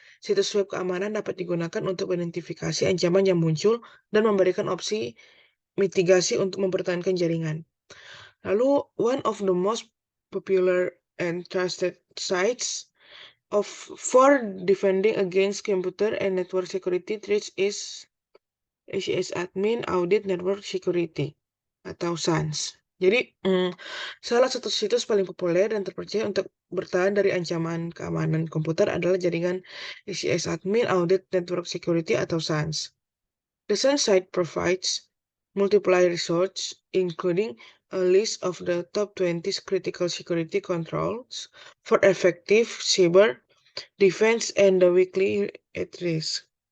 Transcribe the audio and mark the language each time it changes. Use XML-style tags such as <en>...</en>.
<id>Situs web keamanan dapat digunakan untuk mengidentifikasi ancaman yang muncul dan memberikan opsi mitigasi untuk mempertahankan jaringan.</id> <en>Lalu, one of the most popular and trusted sites for defending against computer and network security threats is ACS Admin Audit Network Security atau SANS.</en> <id>Jadi, salah satu situs paling populer dan terpercaya untuk bertahan dari ancaman keamanan komputer adalah jaringan ACS Admin Audit Network Security atau SANS.</id> <en>The SANS site provides multiple resources, including a list of the top 20 critical security controls for effective cyber defense and the weekly at risk.</en>